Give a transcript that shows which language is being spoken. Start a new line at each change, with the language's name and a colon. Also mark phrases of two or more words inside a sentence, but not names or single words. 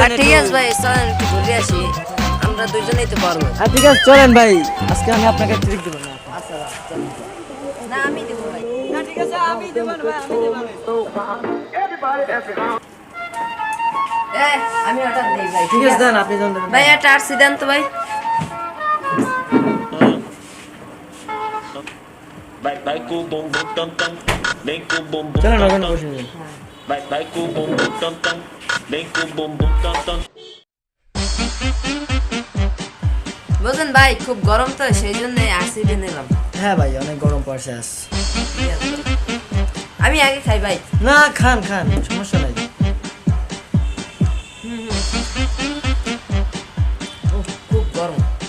Bangla: আর ঠিক আছে ভাই, চলেন একটু ঘুরে আসি, আমরা দুজনেই তো পারবো। হ্যাঁ ঠিক আছে, চলেন ভাই, আজকে আমি আপনাকে ট্রিট দেবো না। আচ্ছা চলেন। না আমি দেবো ভাই। না ঠিক আছে, আমি দেবো না ভাই, আমি দেবো না। আমি অর্ডার দিই ভাই। ঠিক আছে, দেন আপনি দেন। ভাই একটা আরসি দেন তো ভাই।
English: Bye cool boom boom dum dum. Bang cool boom boom
Bangla: চলেন dum ওখানে dum. বসে যান।
English: Bye cool boom boom dum dum. Bang cool boom boom dum dum.
Bangla: বুঝলেন ভাই, খুব গরম তো সেই জন্য আরসি দিয়ে নিলাম। হ্যাঁ ভাই, অনেক গরম পড়ছে আজ। ঠিক আছে। আমি আগে খাই ভাই। না খান খান, সমস্যা নাই। খুব গরম।